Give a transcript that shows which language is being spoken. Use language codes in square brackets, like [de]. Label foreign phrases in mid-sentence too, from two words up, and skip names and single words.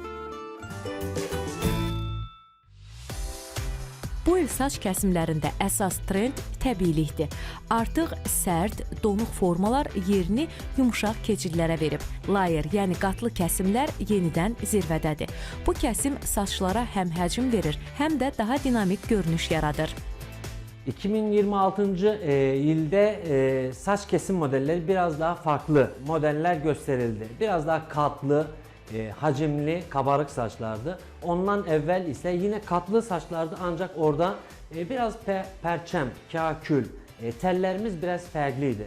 [az] Bu il saç kəsimlərində əsas trend təbiilikdir. Artıq sərt, donuq formalar yerini yumşaq keçidlərə verib. Layer, yəni qatlı kəsimlər yenidən zirvədədir. Bu kəsim saçlara həm həcm verir, həm də daha dinamik görünüş yaradır. 2026. [tr] Yılda saç kesim modelleri biraz daha farklı modeller gösterildi. Biraz daha katlı, hacimli, kabarık saçlardı. Ondan evvel ise yine katlı saçlardı ancak orada biraz perçem, kakül, tellerimiz biraz farklıydı.